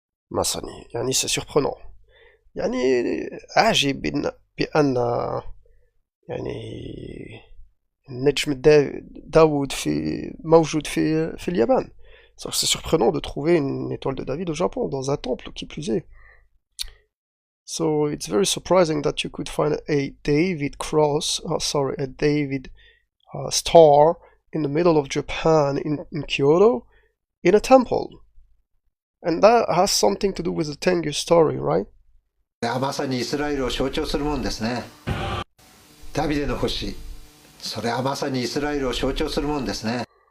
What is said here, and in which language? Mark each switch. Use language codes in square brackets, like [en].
[ja] Masani. [fr] Yani c'est surprenant. [ar] Yani عجيب بأن يعني النجم داوود موجود في اليابان. [fr] C'est surprenant de trouver une étoile de David au Japon, dans un temple qui plus est. [en] So it's very surprising that you could find a David cross, a David star in the middle of Japan in Kyoto in a temple. And that has something to do with the Tengu story, right? [ja] まさにイスラエルを象徴するもんですね。ダビデの星。それはまさにイスラエルを象徴するもんですね。